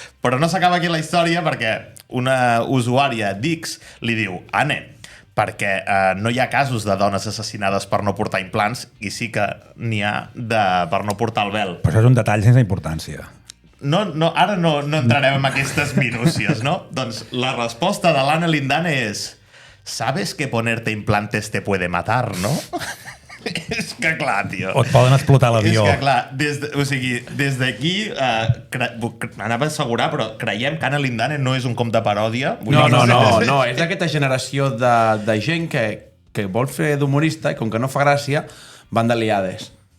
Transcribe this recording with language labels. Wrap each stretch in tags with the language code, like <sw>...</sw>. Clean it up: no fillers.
<ca>Però no s'acaba aquí la història perquè una usuària d'X li diu: Ane, perquè no hi ha casos de dones assassinades per no portar implants i sí que n'hi ha per no portar el vel. Però això és un detall sense importància. Ara no entrarem en aquestes minúcies, no? Doncs la resposta de l'Anna Lindane és:</ca> <es>¿sabes que ponerte implantes te puede matar, no?</es> <ca>És que clar, tio. O et poden explotar l'avió. És que clar, des d'aquí anava a assegurar, però creiem que Anna Lindane no és un com de paròdia. No, és d'aquesta generació de gent que vol fer d'humorista i com que no fa gràcia, van de liades.</ca>